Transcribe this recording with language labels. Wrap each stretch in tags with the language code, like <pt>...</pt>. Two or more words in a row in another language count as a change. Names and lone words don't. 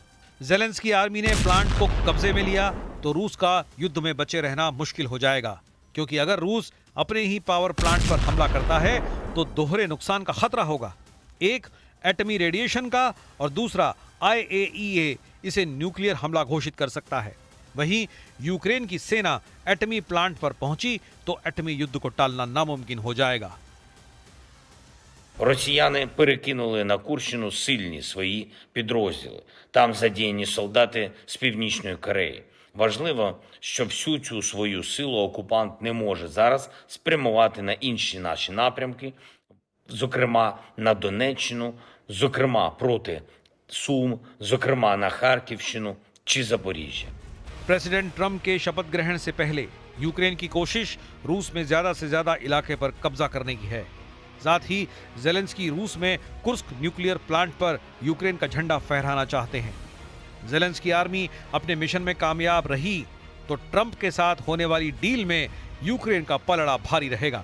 <hi>ज़ेलेंस्की आर्मी ने प्लांट को कब्जे में लिया तो रूस का युद्ध में बचे रहना मुश्किल हो जाएगा, क्योंकि अगर रूस अपने ही</hi> <en>power plant</en> <hi>पर हमला करता है तो दोहरे नुकसान का खतरा होगा, एक एटमी रेडिएशन का और दूसरा IAEA इसे न्यूक्लियर हमला घोषित कर सकता है। वहीं यूक्रेन की सेना एटमी प्लांट पर पहुंची तो एटमी युद्ध को टालना नामुमकिन हो जाएगा।</hi> <uk>Росіяни перекинули на Курщину сильні свої підрозділи. Там задіяні солдати з Північної Кореї. Важливо, що всю цю свою силу окупант не може зараз спрямувати на інші наші напрямки, зокрема на Донеччину, зокрема проти Сум, зокрема на Харківщину чи Запоріжжя.</uk> <hi>प्रेसिडेंट ट्रंप के शपथ ग्रहण से पहले यूक्रेन की कोशिश रूस में ज्यादा से ज्यादा इलाके पर कब्जा करने की है। साथ ही ज़ेलेंस्की रूस में कुर्स्क</hi> <en>nuclear plant</en> <hi>पर यूक्रेन का झंडा फहराना चाहते हैं। ज़ेलेंस्की आर्मी अपने मिशन में कामयाब रही तो ट्रंप के साथ होने वाली डील में यूक्रेन का पलड़ा भारी रहेगा।</hi>